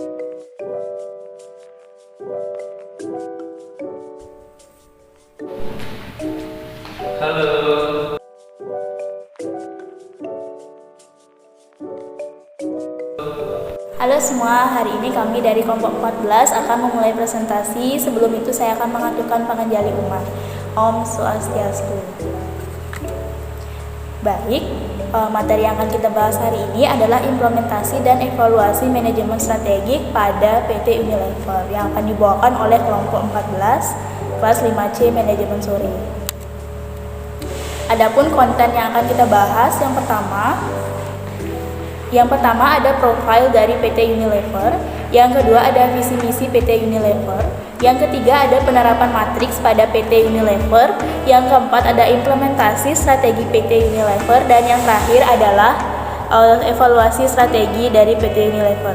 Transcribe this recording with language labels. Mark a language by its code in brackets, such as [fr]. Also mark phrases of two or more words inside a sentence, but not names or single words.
[id] Halo. Halo semua, hari ini kami dari kelompok 14 akan memulai presentasi. Sebelum itu saya akan mengaturkan panganjali umat. [sa] Om Swastiastu. [id] Baik, materi yang akan kita bahas hari ini adalah implementasi dan evaluasi manajemen strategik pada PT Unilever yang akan dibawakan oleh kelompok 14 kelas 5C manajemen sore. Adapun konten yang akan kita bahas, yang pertama ada profil dari PT Unilever, yang kedua ada visi misi PT Unilever, yang ketiga ada penerapan matriks pada PT Unilever, yang keempat ada implementasi strategi PT Unilever, dan yang terakhir adalah evaluasi strategi dari PT Unilever.